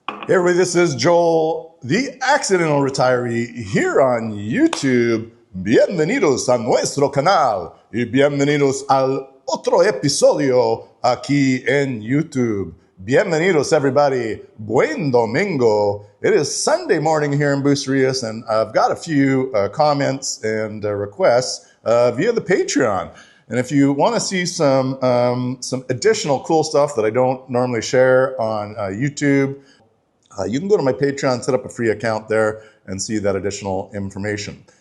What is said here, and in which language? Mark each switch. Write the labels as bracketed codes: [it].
[en] Hey everybody, this is Joel, the Accidental Retiree, here on YouTube. [es] Bienvenidos a nuestro canal y bienvenidos al otro episodio aquí en YouTube. Bienvenidos [en] everybody. [es] Buen domingo. [en] It is Sunday morning here in Bucerias, and I've got a few comments and requests via the Patreon. And if you want to see some additional cool stuff that I don't normally share on YouTube, you can go to my Patreon, set up a free account there, and see that additional information.